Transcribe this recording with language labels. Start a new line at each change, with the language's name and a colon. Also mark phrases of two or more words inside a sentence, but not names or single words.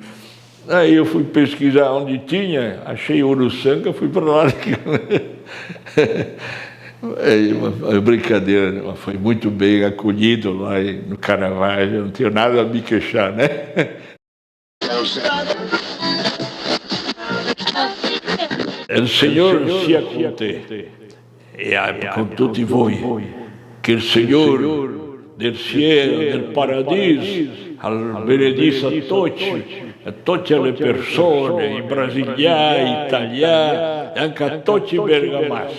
Portuguese: Aí eu fui pesquisar onde tinha, achei Uruçanga, fui para lá. É uma brincadeira, mas foi muito bem acolhido lá no Caravaggio, não tenho nada a me queixar, né? O Senhor
Italian: sia con te, e con tutti voi, che il Signore del cielo, del paradiso, benedisse a tutte le persone, i brasiliani, gli italiani, e anche a tutti i bergamaschi.